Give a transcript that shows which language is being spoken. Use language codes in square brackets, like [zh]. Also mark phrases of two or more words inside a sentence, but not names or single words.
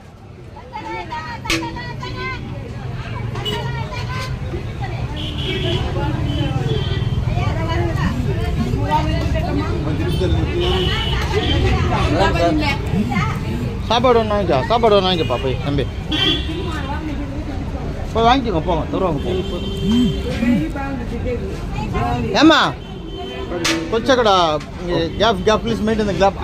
[ta] சாப்பாடு ஒன்று வாங்கிக்கோ, சாப்பாடு ஒன்று வாங்கிக்கப்பா போய் தம்பி போய் வாங்கிக்கோங்க, போங்க தருவாங்க போங்க. [te] ఏమా వచ్చి అక్కడ గ్యాప్ గ్యాప్ [en] please maintain the gap.